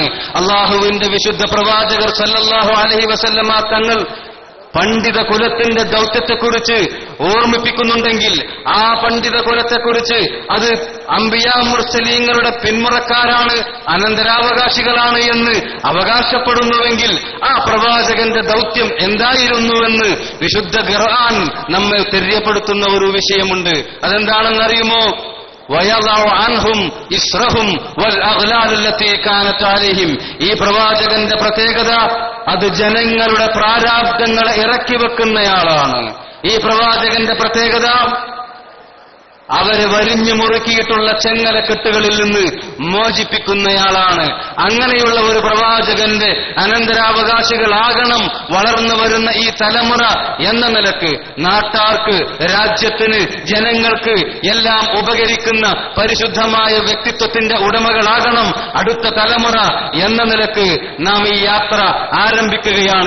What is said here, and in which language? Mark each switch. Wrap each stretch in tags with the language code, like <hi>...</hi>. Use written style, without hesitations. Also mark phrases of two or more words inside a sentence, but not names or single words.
<ml>അള്ളാഹുവിന്റെ വിശുദ്ധ പ്രവാചകർ</ml> <ar>صلى الله عليه وسلم</ar> <ml>തങ്ങൾ പണ്ഡിത കുലത്തിന്റെ ദൗത്യത്തെക്കുറിച്ച് ഓർമ്മിപ്പിക്കുന്നുണ്ടെങ്കിൽ ആ പണ്ഡിത കുലത്തെക്കുറിച്ച് അത് അംബിയാ മുർസലീങ്ങളുടെ പിന്മുറക്കാരാണ്, അനന്തരാവകാശികളാണ് എന്ന് അവകാശപ്പെടുന്നുവെങ്കിൽ ആ പ്രവാചകന്റെ ദൗത്യം എന്തായിരുന്നുവെന്ന് വിശുദ്ധ ഖുർആൻ നമ്മെ തെര്യപ്പെടുത്തുന്ന ഒരു വിഷയമുണ്ട്. അതെന്താണെന്നറിയുമോ?</ml> <ar>وَيَضَعُ عَنْهُمْ إِصْرَهُمْ وَالْأَغْلَالَ الَّتِي كَانَتْ عَلَيْهِمْ.</ar> <ml>ഈ പ്രവാചകന്റെ പ്രത്യേകത അത് ജനങ്ങളുടെ പ്രാരാബ്ദങ്ങളെ ഇറക്കി വെക്കുന്നയാളാണ്. ഈ പ്രവാചകന്റെ പ്രത്യേകത അവരെ വരിഞ്ഞു മുറുക്കിയിട്ടുള്ള ചെങ്ങലക്കെട്ടുകളിൽ നിന്ന് മോചിപ്പിക്കുന്നയാളാണ്. അങ്ങനെയുള്ള ഒരു പ്രവാചകന്റെ അനന്തരാവകാശികളാകണം വളർന്നു വരുന്ന ഈ തലമുറ എന്ന നിലക്ക് നാട്ടാർക്ക്, രാജ്യത്തിന്, ജനങ്ങൾക്ക് എല്ലാം ഉപകരിക്കുന്ന പരിശുദ്ധമായ വ്യക്തിത്വത്തിന്റെ ഉടമകളാകണം അടുത്ത തലമുറ എന്ന നിലക്ക് നാം ഈ യാത്ര ആരംഭിക്കുകയാണ്.</ml>